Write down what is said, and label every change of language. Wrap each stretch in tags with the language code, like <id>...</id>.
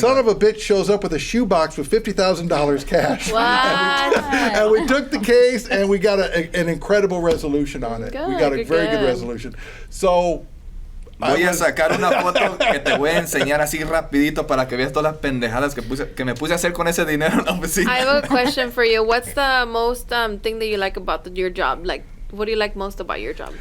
<en>Son of a bitch shows up with a shoebox with $50,000 cash. What? And we took the case and we got an incredible resolution on it. We got a Good, very good good. resolution. So</en> <es>Voy a sacar una foto que te voy a enseñar así rapidito para que veas todas las pendejadas que me puse a hacer con ese dinero en la oficina.</es> <en>I have a question for you. What's the most thing that you like about your job? Like, what do you like most about your job?</en>